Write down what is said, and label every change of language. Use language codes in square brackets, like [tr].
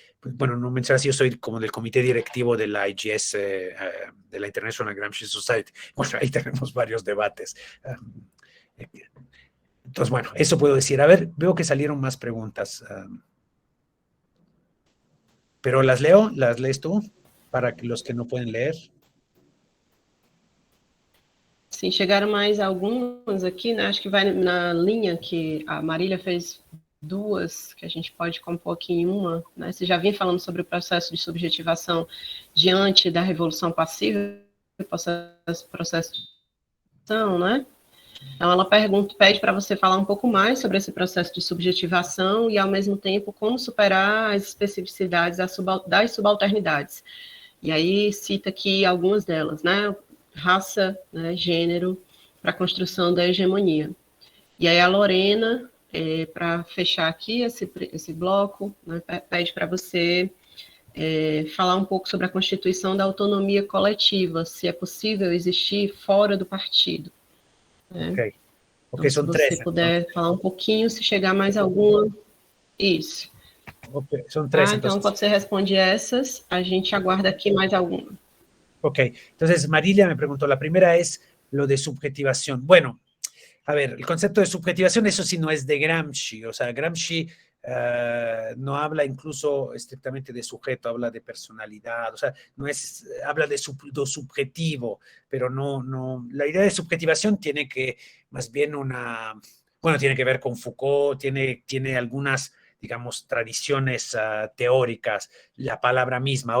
[es] Bueno, no mencionas, yo soy como del comité directivo de la IGS, de la International Gramsci Society. Bueno, ahí tenemos varios debates. Entonces, bueno, eso puedo decir. A ver, veo que salieron más preguntas. Pero las lees tú, para los que no pueden leer. [pt] Sim, chegaram mais algumas aqui, né? Acho que vai na linha que a Marília fez duas, que a gente pode compor aqui em uma, né? Você já vinha falando sobre o processo de subjetivação diante da revolução passiva, processo de subjetivação, né? Então, ela pede para você falar um pouco mais sobre esse processo de subjetivação e, ao mesmo tempo, como superar as especificidades das subalternidades. E aí cita aqui algumas delas, né? Raça, né, gênero, para a construção da hegemonia. E aí a Lorena, para fechar aqui esse bloco, né, pede para você falar um pouco sobre a constituição da autonomia coletiva, se é possível existir fora do partido. Né? Ok. Então, se você puder falar um pouquinho, se chegar mais alguma... Isso. [es] Okay. Son tres. [pt] Então, quando você responde essas, a gente aguarda aqui mais alguma. [es] Ok, entonces Marilia me preguntó, la primera es lo de subjetivación. Bueno, a ver, el concepto de subjetivación, eso sí no es de Gramsci, o sea, Gramsci no habla incluso estrictamente de sujeto, habla de personalidad, o sea, no es, habla de lo subjetivo, pero no, la idea de subjetivación tiene que, más bien tiene que ver con Foucault, tiene algunas, digamos, tradiciones teóricas, la palabra misma.